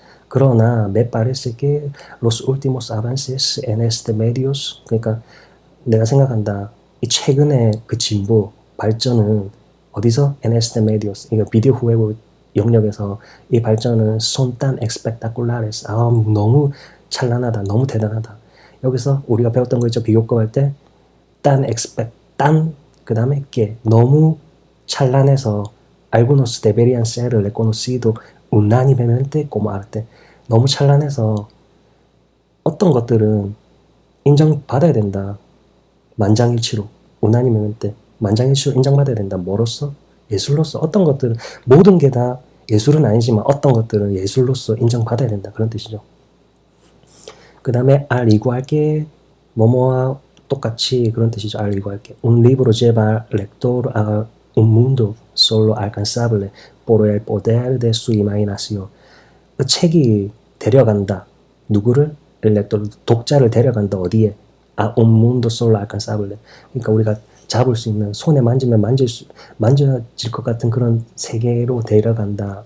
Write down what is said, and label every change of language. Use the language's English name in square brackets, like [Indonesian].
[Spanish] 그러나 me parece que los últimos avances en este medios, [Korean] 그러니까 내가 생각한다. 이 최근의 그 진보, 발전은 어디서? [Spanish] en este medios, [Korean] 이거 비디오 후웨고 영역에서 이 발전은 [Spanish] son tan espectaculares. [Korean] 너무 찬란하다. 너무 대단하다. 여기서 우리가 배웠던 거 있죠. 비교법 할 때 [Spanish] tan 그 다음에 que 너무 찬란해서 algunos deberían ser reconocidos unánimemente como arte. [Korean] 너무 찬란해서 어떤 것들은 인정받아야 된다. 만장일치로. unánimemente. 만장일치로 인정받아야 된다. 뭐로서? 예술로서. 어떤 것들은, 모든 게 다 예술은 아니지만 어떤 것들은 예술로서 인정받아야 된다. 그런 뜻이죠. 그 다음에 al igual que 뭐뭐와 똑같이, 그런 뜻이죠. [Spanish] al igual que un libro lleva al lector a un mundo solo alcanzable por el poder de su imaginación. [Korean] 그 책이 데려간다. 누구를? [Spanish] el lector, [Korean] 독자를 데려간다. 어디에? [Spanish] a un mundo solo alcanzable. [Korean] 그러니까 우리가 잡을 수 있는, 손에 만지면 만져질 것 같은 그런 세계로 데려간다.